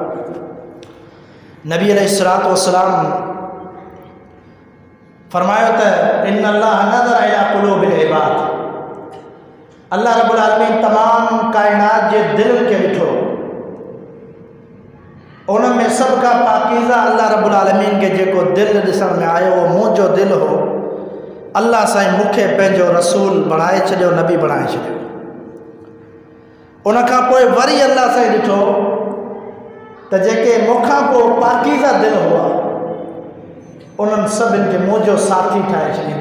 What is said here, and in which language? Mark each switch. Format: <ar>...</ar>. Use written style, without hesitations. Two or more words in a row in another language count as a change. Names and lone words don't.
<sd>नबी</sd> <ar>عليه الصلاة والسلام</ar> <sd>फरमायो त</sd> <ar>إن الله نظر إلى قلوب العباد, الله رب العالمين</ar> <sd>तमाम कायनात जे दिल के ॾिठो, उन में सब का पाकीज़ा</sd> <ar>الله رب العالمين</ar> <sd>के जेको दिल ॾिसण में आयो वो मुंहिंजो दिल हो। अल्लाह साईं मूंखे पंहिंजो रसूल बणाए छॾियो, नबी बणाए छॾियो। उनखां पोइ वरी अल्लाह साईं ॾिठो त जेके मूंखां पोइ पाकीज़ा दिल हुआ उन्हनि सभिनि खे मुंहिंजो साथी ठाहे छॾियईं।</sd>